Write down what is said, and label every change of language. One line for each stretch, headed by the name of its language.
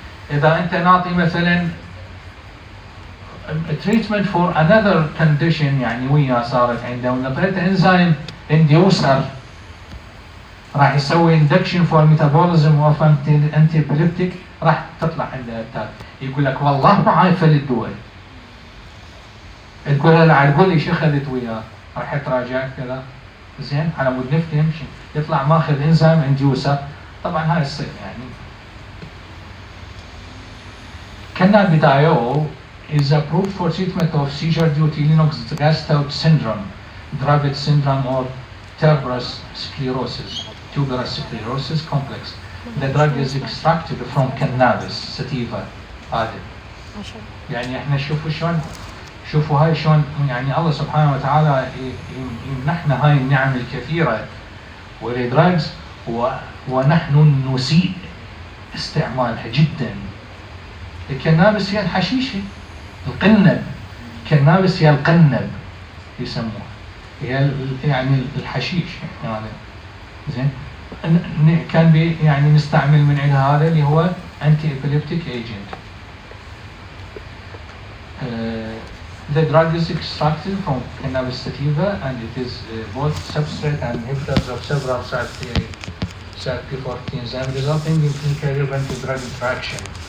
Arabic: إذا أنت نعطي مثلا
English: treatment for another condition
Arabic: يعني وياه صارت عنده ونطيته انزيم انديوسر راح يسوي
English: induction for metabolism of antiepileptic
Arabic: راح تطلع عنده اتاك. يقول لك والله ما عايفه للدواء. تقول له لا تقول لي شو اخذت وياه؟ راح تراجع كذا زين على مود نفتهم يطلع ماخذ انزيم انديوسر. طبعا هاي الصيغه يعني.
English: Cannabidiol is approved for treatment of seizure due to Lennox-Gastaut syndrome, Dravet syndrome, or tuberous sclerosis complex. The drug is extracted from cannabis sativa.
Arabic: هذا. يعني احنا شوفوا شوفوا هاي شلون يعني الله سبحانه وتعالى يمنحنا هاي النعم الكثيرة والدراجز ونحن نسيء استعمالها جدا. الكنابس هي الحشيشة، القنب، كنابس هي القنب يسموها، هي يعني الحشيش يعني. زين كان يعني نستعمل من عندها هذا اللي هو anti epileptic agent.
English: The drug is extracted from cannabis sativa and it is both substrate and inhibitors of several CYP14 enzymes, resulting in clinically relevant drug interaction.